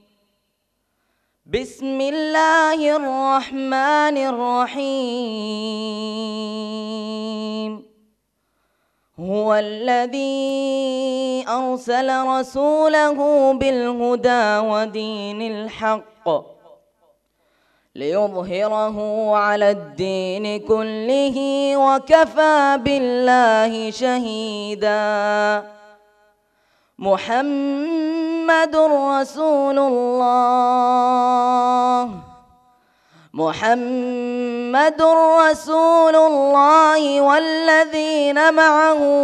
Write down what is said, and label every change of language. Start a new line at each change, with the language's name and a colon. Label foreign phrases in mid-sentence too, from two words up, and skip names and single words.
Arabic: بسم الله الرحمن الرحيم. هو الذي أرسل رسوله بالهدى ودين الحق ليظهره على الدين كله وكفى بالله شهيدا. محمد رسول الله محمد رسول الله والذين معه